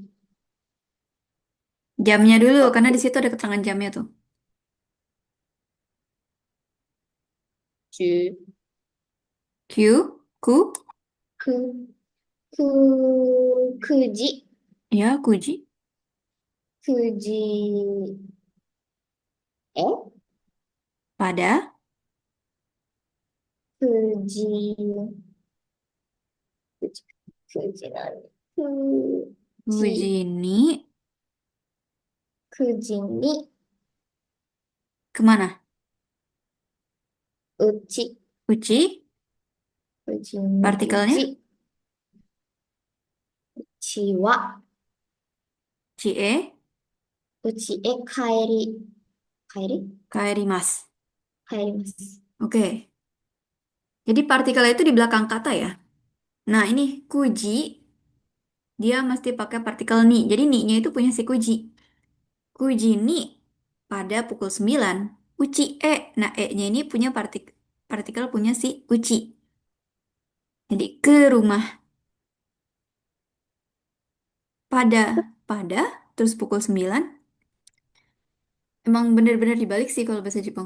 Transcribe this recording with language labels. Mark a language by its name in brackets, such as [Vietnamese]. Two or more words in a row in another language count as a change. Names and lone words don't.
[Indonesian] jamnya dulu, Oh, karena di situ ada keterangan jamnya tuh. [Japanese] Ju. Q, ku, 九。九。九時. [Indonesian] ya, [Japanese] kuji, Kuji. [Indonesian] pada, [Japanese] 九時。九時。九時. Kuji. 九時に, 九時に. [Indonesian] kemana? [Japanese] Uchi. Uchi, 九時に [Indonesian] partikelnya, [Japanese] うち。うちは. [Indonesian] cie, [Japanese] うちへ帰り. Kaeri? kaerimasu. Kaerimasu. [Indonesian] Oke, jadi partikel itu di belakang kata ya. Nah, ini kuji, dia mesti pakai partikel ni. Jadi ni-nya itu punya si kuji. [Japanese] 九時に [Indonesian] pada pukul 9, [Japanese] うちへ. [Indonesian] Nah, e-nya ini punya partikel punya si uci. Jadi ke rumah pada terus pukul 9. Emang bener-bener dibalik sih kalau bahasa Jepang.